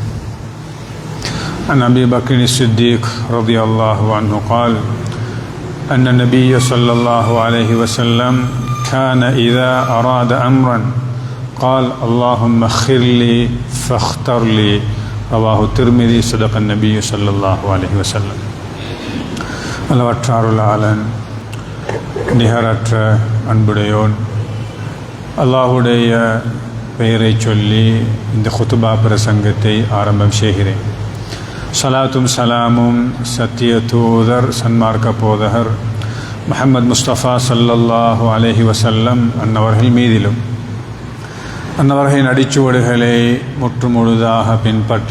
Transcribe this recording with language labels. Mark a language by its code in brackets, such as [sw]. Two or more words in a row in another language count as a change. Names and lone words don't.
[ar] عن أبي بكر الصديق رضي الله عنه قال: أن النبي صلى الله عليه وسلم كان إذا أراد أمرا قال: اللهم اخر لي فاختر لي. رواه الترمذي. صدق النبي صلى الله عليه وسلم. [ta] அளவற்ற அருளாளன், நிகரற்ற அன்புடையோன், அல்லாஹுடைய பெயரை சொல்லி இந்த குத்துபா பிரசங்கத்தை ஆரம்பம் செய்கிறேன். சலாத்தும் சலாமும் சத்திய தூதர் சன்மார்க்க போதகர் முஹம்மது முஸ்தபா [ar] صلى الله عليه وسلم [ta] அன்னவர்கள் மீதிலும், அன்னவர்களின் அடிச்சுவடுகளை முற்றுமுழுதாக பின்பற்றி